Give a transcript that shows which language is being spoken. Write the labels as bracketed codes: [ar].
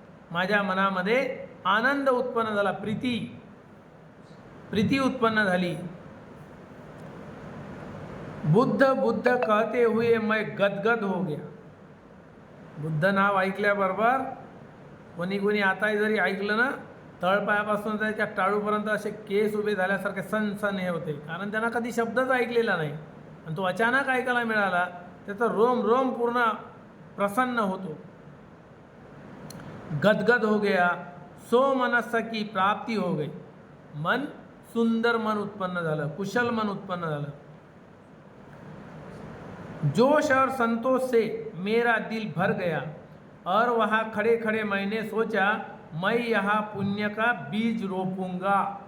[mr] माझ्या मनामध्ये आनंद उत्पन्न झाला, प्रीती उत्पन्न झाली. [hi] बुद्ध बुद्ध कहते हुए मैं गदगद हो गया. [mr] बुद्ध नाव ऐकल्याबरोबर कोणी कोणी आता जरी ऐकलं ना, तळपायापासून त्याच्या टाळूपर्यंत असे केस उभे झाल्यासारखे सनसन हे होते, कारण त्यांना कधी शब्दच ऐकलेला नाही आणि तो अचानक ऐकायला मिळाला. त्याचं रोम रोम पूर्ण प्रसन्न होतो. [hi] गदगद हो गया, सो मनस्स की प्राप्ती हो गई. [mr] मन सुंदर मन उत्पन्न झालं, कुशल मन उत्पन्न झालं. [hi] जोश और संतोष से मेरा दिल भर गया और वहाँ खड़े खड़े मैंने सोचा मैं यहाँ पुण्य का बीज रोपूंगा.